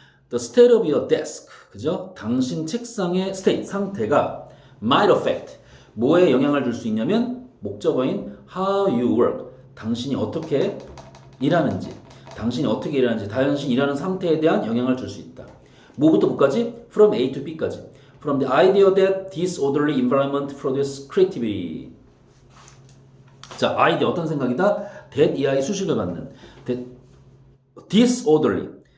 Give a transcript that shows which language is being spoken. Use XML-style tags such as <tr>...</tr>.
<en>The state of your desk 그죠?</en> <ko>당신 책상의 state 상태가</ko> <en>might affect</en> <ko>뭐에 영향을 줄 수 있냐면 목적어인</ko> <en>how you work</en> <ko>당신이 어떻게 일하는지 당신이 어떻게 일하는지 당신이 일하는 상태에 대한 영향을 줄 수 있다. 뭐부터 뭐까지?</ko> <en>From A to B까지. From the idea that disorderly environment produces creativity.</en> <ko>자, 아이디어 어떤 생각이다? that 이하의 수식을 받는. disorderly.</ko>